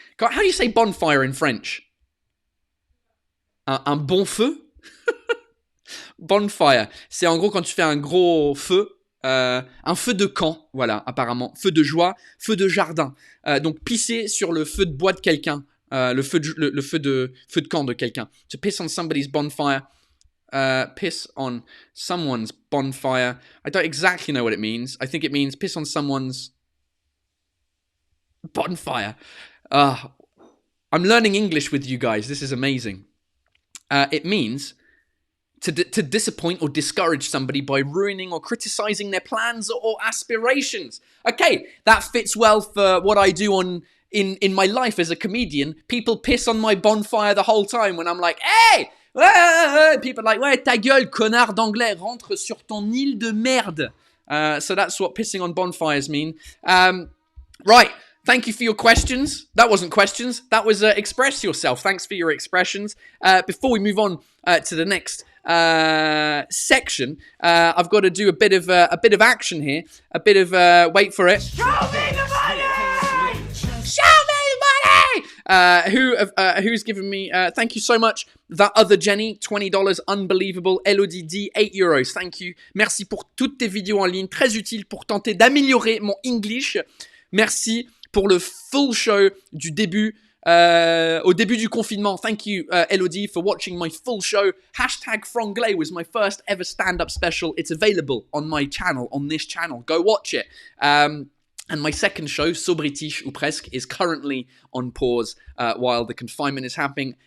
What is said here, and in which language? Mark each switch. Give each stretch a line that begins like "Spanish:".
English: How do you say bonfire in French?
French: Un bon feu?
English: Bonfire.
French: C'est en gros quand tu fais un gros feu. Un feu de camp, voilà, apparemment. Feu de joie, feu de jardin. Donc, pisser sur le feu de bois de quelqu'un. Le feu de camp de quelqu'un.
English: To piss on somebody's bonfire. Piss on someone's bonfire. I don't exactly know what it means. I think it means piss on someone's bonfire. I'm learning English with you guys. This is amazing. It means to disappoint or discourage somebody by ruining or criticizing their plans or aspirations. Okay, that fits well for what I do in my life as a comedian. People piss on my bonfire the whole time when I'm like, hey! People are like,
French: ouais, ta gueule, connard d'anglais, rentre sur ton île de merde.
English: So that's what pissing on bonfires mean. Right, thank you for your questions. That wasn't questions, that was express yourself. Thanks for your expressions. Before we move on to the next section, I've got to do a bit of action here. A bit of, wait for it. Show me the money! Show me the money! Who's given me, thank you so much. That other Jenny, $20, unbelievable. Elodie D, €8. Thank you.
French: Merci pour toutes tes vidéos en ligne, très utiles pour tenter d'améliorer mon English. Merci pour le full show du début, au début du confinement.
English: Thank you, Elodie, for watching my full show. #Franglais was my first ever stand-up special. It's available on my channel, on this channel. Go watch it. And my second show, So British ou Presque, is currently on pause while the confinement is happening.